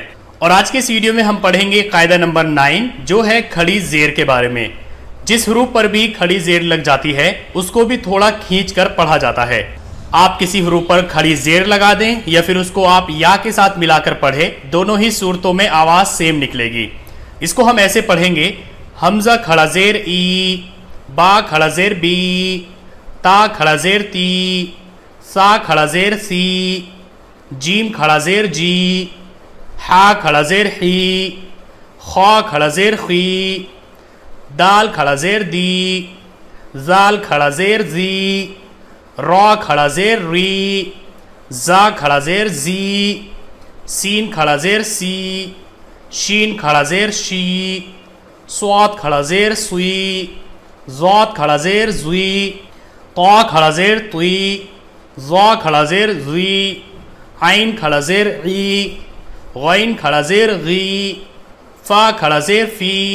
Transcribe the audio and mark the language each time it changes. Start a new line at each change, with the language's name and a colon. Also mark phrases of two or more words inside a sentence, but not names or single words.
Urdu: اور آج کے اس ویڈیو میں ہم پڑھیں گے قاعدہ نمبر 9 جو ہے کھڑی زیر کے بارے میں. جس حروف پر بھی کھڑی زیر لگ جاتی ہے اس کو بھی تھوڑا کھینچ کر پڑھا جاتا ہے. آپ کسی حروف پر کھڑی زیر لگا دیں یا پھر اس کو آپ یا کے ساتھ ملا کر پڑھیں، دونوں ہی صورتوں میں آواز سیم نکلے گی. اس کو ہم ایسے پڑھیں گے: حمزہ کھڑا زیر ای، با کھڑا زیر بی، تا کھڑا زیر تی، سا کھڑا زیر سی، جیم کھڑا زیر جی، حا کھڑا زیر حی، خا کھڑا زیر خی، دال کھڑا زیر دی، زال کھڑا زیر زی، را کھڑا زیر ری، زا کھڑا زیر زی، سین کھڑا زیر سی، شین کھڑا زیر شی، صاد کھڑا زیر سوی، ضاد کھڑا زیر زوی، طا کھڑا زیر طوی، ظا کھڑا زیر زوی، عین کھڑا زیر عی، غین کھڑا زیر غی، فا کھڑا زیر فی،